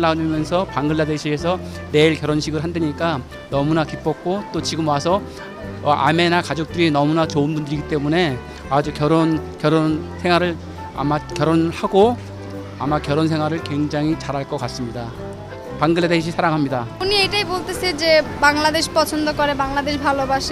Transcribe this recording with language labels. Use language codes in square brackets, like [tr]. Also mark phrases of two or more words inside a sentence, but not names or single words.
[ko] 나누면서 방글라데시에서 내일 결혼식을 한다니까 너무나 기뻤고, 또 지금 와서 아메나 가족들이 너무나 좋은 분들이기 때문에 아주 결혼 생활을 결혼하고 결혼 생활을 굉장히 잘할 것 같습니다. 방글라데시 사랑합니다. [bn] উনি এটাই বলতেছে যে বাংলাদেশ পছন্দ করে, বাংলাদেশ ভালোবাসে।